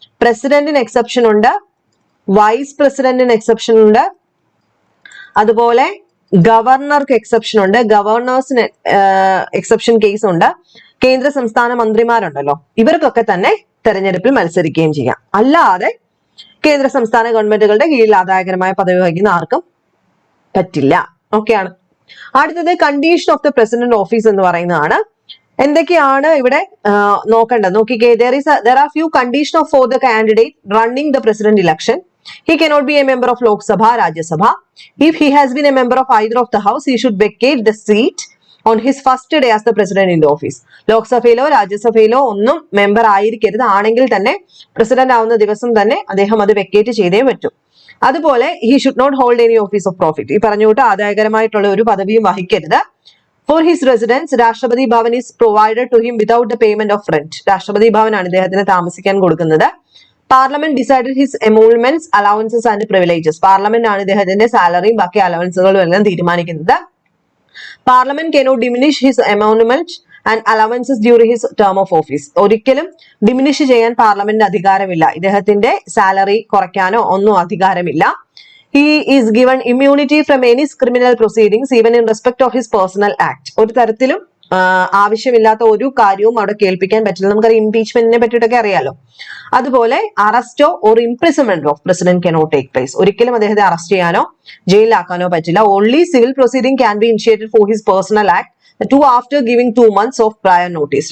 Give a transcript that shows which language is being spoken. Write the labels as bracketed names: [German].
[Malayalam] പ്രസിഡന്റിന് എക്സെപ്ഷൻ ഉണ്ട്, വൈസ് പ്രസിഡന്റിന് എക്സെപ്ഷൻ ഉണ്ട്, അതുപോലെ ഗവർണർക്ക് എക്സെപ്ഷൻ ഉണ്ട്, ഗവർണേഴ്സിന് എക്സെപ്ഷൻ കേസ് ഉണ്ട്, കേന്ദ്ര സംസ്ഥാന മന്ത്രിമാരുണ്ടല്ലോ, ഇവർക്കൊക്കെ തന്നെ തെരഞ്ഞെടുപ്പിൽ മത്സരിക്കുകയും ചെയ്യാം. അല്ലാതെ കേന്ദ്ര സംസ്ഥാന ഗവൺമെന്റുകളുടെ കീഴിൽ ആദായകരമായ പദവി വഹിക്കുന്ന ആർക്കും പറ്റില്ല. ഓക്കെയാണ്. അടുത്തത് condition of the president office എന്ന് പറയുന്നതാണ്. എന്തൊക്കെയാണ് ഇവിടെ നോക്കേണ്ടത് നോക്കിക്കേ. [English] there are few conditions for the candidate running the president election. He cannot be a member of Lok Sabha, Rajya Sabha. If he has been a member of either of the house, he should vacate the seat on his first day as the president in the office. [Malayalam] ലോക്സഭയിലോ രാജ്യസഭയിലോ ഒന്നും member ആയിരിക്കരുത്. ആണെങ്കിൽ തന്നെ president ആവുന്ന ദിവസം തന്നെ അദ്ദേഹം അത് vacate ചെയ്തേ പറ്റൂ. [English] അതുപോലെ he should not hold any office of profit. [Malayalam] ഈ പറഞ്ഞുകൊണ്ട് ആദായകരമായിട്ടുള്ള ഒരു പദവിയും വഹിക്കരുത്. [English] For his residence, Rashtrapati Bhavan is provided to him without the payment of rent. [Malayalam] രാഷ്ട്രപതി ഭവനാണ് ഇദ്ദേഹത്തിന് താമസിക്കാൻ കൊടുക്കുന്നത്. [English] Parliament decided his emoluments, allowances and privileges. [Malayalam] Parliament ആണ് ഇദ്ദേഹത്തിന്റെ സാലറിയും ബാക്കി അലവൻസുകളും എല്ലാം തീരുമാനിക്കുന്നത്. [English] Parliament cannot diminish his emolument and allowances during his term of office. [Malayalam] ഒരിക്കലും ഡിമിനിഷ് ചെയ്യാൻ പാർലമെന്റ് അധികാരമില്ല. ഇദ്ദേഹത്തിന്റെ സാലറി കുറയ്ക്കാനോ ഒന്നും അധികാരമില്ല. [English] He is given immunity from any criminal proceedings even in respect of his personal act. [Malayalam] ഒരു തരത്തിലും ആവശ്യമില്ലാത്ത ഒരു കാര്യവും അവിടെ കേൾപ്പിക്കാൻ പറ്റില്ല. നമുക്കറിയാം ഇംപീച്ച്മെന്റിനെ പറ്റിയിട്ടൊക്കെ അറിയാലോ. അതുപോലെ [English] അറസ്റ്റോ or imprisonment of president cannot take place. [Malayalam] ഒരിക്കലും അദ്ദേഹത്തെ അറസ്റ്റ് ചെയ്യാനോ ജയിലിലാക്കാനോ പറ്റില്ല. [English] Only civil proceeding can be initiated for his personal act after giving 2 months of prior notice.